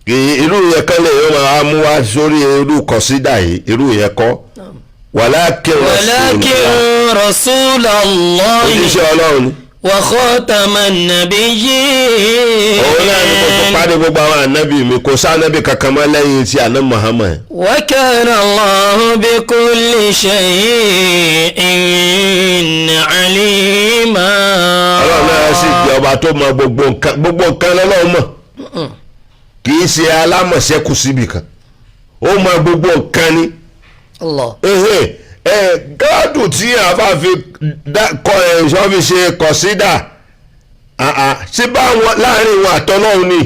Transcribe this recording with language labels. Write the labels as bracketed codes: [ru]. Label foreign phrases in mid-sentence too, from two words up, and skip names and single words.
[yo] irú yẹn kan lè yọ máa mú wá sórí irú kọ̀sídà yìí irú yẹn kọ́ walakin Rasulullah òjíṣẹ́ Ọlọ́run ni. [ar] وخاتم النبيين. [yo] òun náà ni mo tún parí gbogbo àwọn ànábì mi kò sá ànábì kankan mọ́ lẹ́yìn tí àná Muhammad. [ar] وكان الله بكل شيء عليما. [yo] Ọlọ́run náà sì jẹ́ ọba tó mọ gbogbo nǹkan lọ́lọ́run mọ̀ kì í ṣe alámọ̀ṣẹ́kù síbi kan ó mọ gbogbo nǹkan ni. Allah. gáàdù tí àfa fi ṣọ́ fi ṣe kọ̀sídà ṣé bá wọn láàrin wọn àtọ́lọ́run ni.